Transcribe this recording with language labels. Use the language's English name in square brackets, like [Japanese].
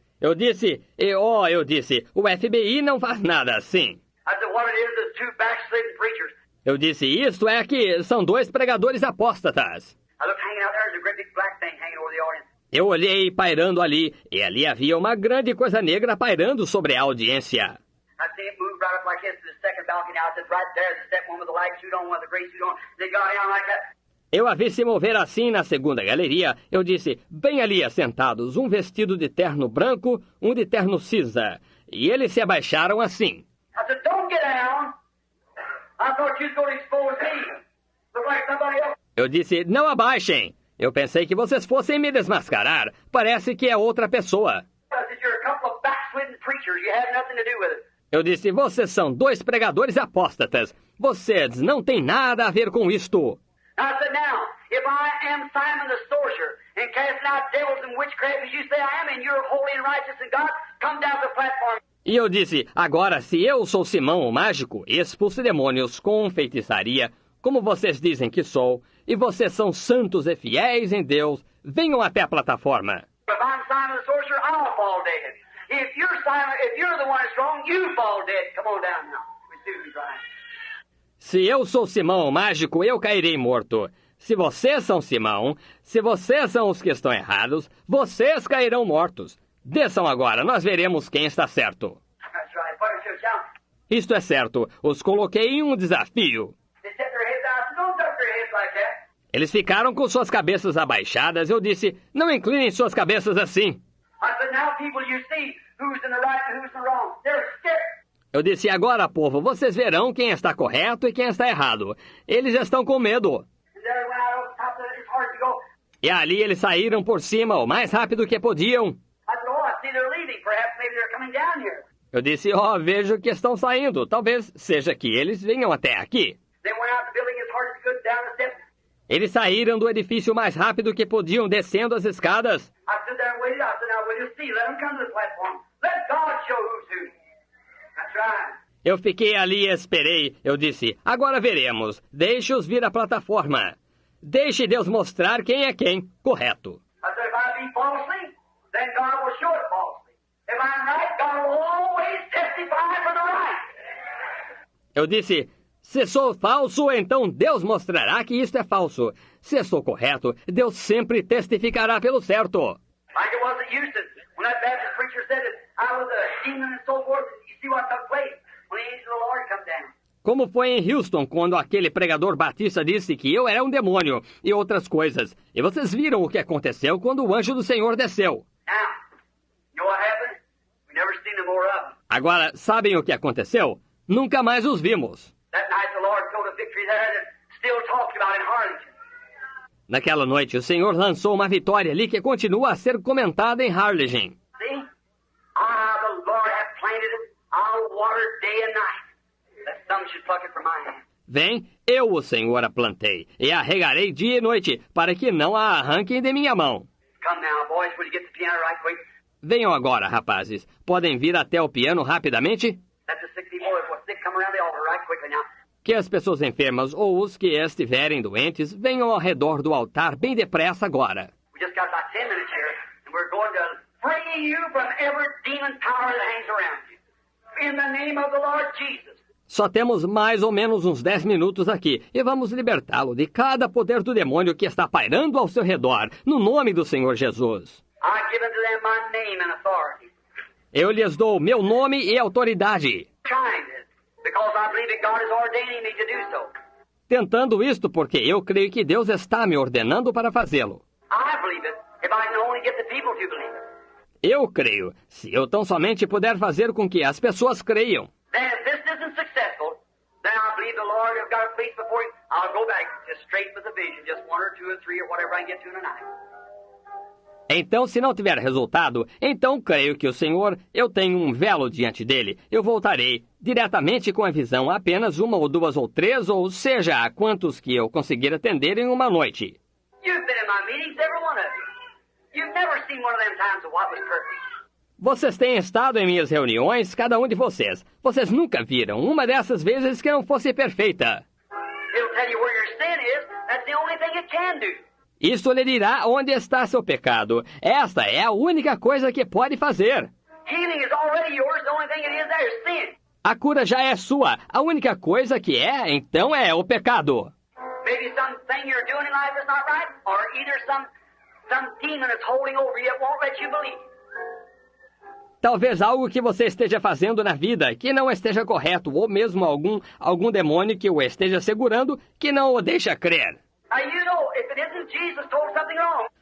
[Portuguese] Eu disse, o FBI não faz nada assim. [English] I said, what it is two backslidden preachers. [Portuguese] Eu disse, isto é que são dois pregadores apóstatas. [English] I looked hanging out there, there's a great big black thing hanging over the audience. [Portuguese] Eu olhei pairando ali, e ali havia uma grande coisa negra pairando sobre a audiência. [English] I seen it move right up like this to the second balcony. I said, right there's the step one with the light suit on, one with the gray suit on. They got down like that. [Portuguese] Eu a vi se mover assim na segunda galeria. Eu disse, bem ali assentados, um vestido de terno branco, um de terno cinza. E eles se abaixaram assim. [English] I said, don't get down. I thought you was going to expose me. Look like somebody else. [Portuguese] Eu disse, não abaixem. Eu pensei que vocês fossem me desmascarar. Parece que é outra pessoa. [English] I said, you're a couple of backslidden preachers. You had nothing to do with it. [Portuguese] Eu disse, vocês são dois pregadores apóstatas. Vocês não têm nada a ver com isto. [English] I said, now, if I am Simon the Sorcerer and casting out devils and witchcraft as you say I am, and you're holy and righteous and God, come down to the platform. [Portuguese] E eu disse, agora se eu sou Simão o mágico, expulso demônios com feitiçaria, como vocês dizem que sou, e vocês são santos e fiéis em Deus, venham até a plataforma. [English] If I'm Simon the Sorcerer, I'll fall dead. If you're the one that's wrong, you fall dead. Come on down now. We're Susan crying. [Portuguese] Se eu sou Simão o mágico, eu cairei morto. Se vocês são Simão, se vocês são os que estão errados, vocês cairão mortos. Desçam agora, nós veremos quem está certo. [English] That's right. Put it to a challenge. [Portuguese] Isto é certo, os coloquei em um desafio. [English] They set their heads out. Don't duck their heads like that. [Portuguese] Eles ficaram com suas cabeças abaixadas. Eu disse, não inclinem suas cabeças assim. [English] I said, now people, you see who's in the right and who's in the wrong. They're scared. [Portuguese] Eu disse, agora, povo, vocês verão quem está correto e quem está errado. Eles estão com medo. [English] And there went out over top of it. It's hard to go. [Portuguese] E ali eles saíram por cima o mais rápido que podiam. [English] I said, oh, I see they're leaving. Perhaps maybe they're coming down here. [Portuguese] Eu disse, vejo que estão saindo. Talvez seja que eles venham até aqui. [English] They went out the building as hard as they could down the steps. [Portuguese] Eles saíram do edifício o mais rápido que podiam, descendo as escadas. [English] I stood there and waited. I said, now we'll see. Let them come to the platform. Let God show who's who. That's right. [Portuguese] Eu fiquei ali e esperei. Eu disse, agora veremos. Deixe-os vir à plataforma. Deixe Deus mostrar quem é quem. Correto. [English] I said, if I be falsely, then God will show it falsely. If I'm right, God will always testify for the right. [Portuguese] Eu disse, se sou falso, então Deus mostrará que isto é falso. Se sou correto, Deus sempre testificará pelo certo. [English] Like it was at Houston, when that Baptist preacher said that I was a demon and so forth. You see what took place when the angel of the Lord come down. [Portuguese] Como foi em Houston, quando aquele pregador batista disse que eu era um demônio e outras coisas. E vocês viram o que aconteceu quando o anjo do Senhor desceu. [English] Now, you know what happened? We never seen no more of them. [Portuguese] Agora, sabem o que aconteceu? Nunca mais os vimos. [English] That night the Lord told a victory there that still talked about in Harlingen. [Portuguese] Naquela noite, o Senhor lançou uma vitória ali que continua a ser comentada em Harlingen. [English] See? The Lord hath planted it. I'll water it day and night. That some should pluck it from my hand. [Portuguese] Vem, eu, o Senhor, a plantei, e a regarei dia e noite, para que não a arranquem de minha mão. [English] Come now, boys, will you get the piano right quick? [Portuguese] Venham agora, rapazes. Podem vir até o piano rapidamente? [English] Let the 60 boys who are sick come around the altar right quickly now. [Portuguese] Que as pessoas enfermas ou os que estiverem doentes venham ao redor do altar bem depressa agora. [English] We just got about 10 minutes here, and we're going to free you from every demon power that hangs around you. In the name of the Lord Jesus. [Portuguese] Só temos mais ou menos uns 10 minutos aqui e vamos libertá-lo de cada poder do demônio que está pairando ao seu redor, no nome do Senhor Jesus. [English] I give unto them my name and authority. [Portuguese] Eu lhes dou meu nome e autoridade. [English] Trying this, because I believe that God is ordaining me to do so. [Portuguese] Tentando isto porque eu creio que Deus está me ordenando para fazê-lo. [English] I believe it if I can only get the people to believe it. [Portuguese] Eu creio, se eu tão somente puder fazer com que as pessoas creiam. [English] Then if this isn't successful, then I believe the Lord has got a place before you. I'll go back just straight with the vision, just one or two or three or whatever I can get to tonight. [Portuguese] Então, se não tiver resultado, então creio que o Senhor, eu tenho um velo diante dele. Eu voltarei diretamente com a visão apenas uma ou duas ou três, ou seja, a quantos que eu conseguir atender em uma noite. [English] You've been in my meetings, every one of you. You've never seen one of them times of what was perfect. [Portuguese] Vocês têm estado em minhas reuniões, cada um de vocês. Vocês nunca viram uma dessas vezes que não fosse perfeita. [English] It'll tell you where your sin is. That's the only thing it can do. [Portuguese] Isso lhe dirá onde está seu pecado. Esta é a única coisa que pode fazer. [English] Healing is already yours. The only thing it is there is sin. [Portuguese] A cura já é sua. A única coisa que é, então, é o pecado. [English] Maybe something you're doing in life is not right, or either some demon is holding over you that won't let you believe. [Portuguese] Talvez algo que você esteja fazendo na vida que não esteja correto, ou mesmo algum demônio que o esteja segurando que não o deixa crer. [English] You know, if it isn't Jesus told something wrong.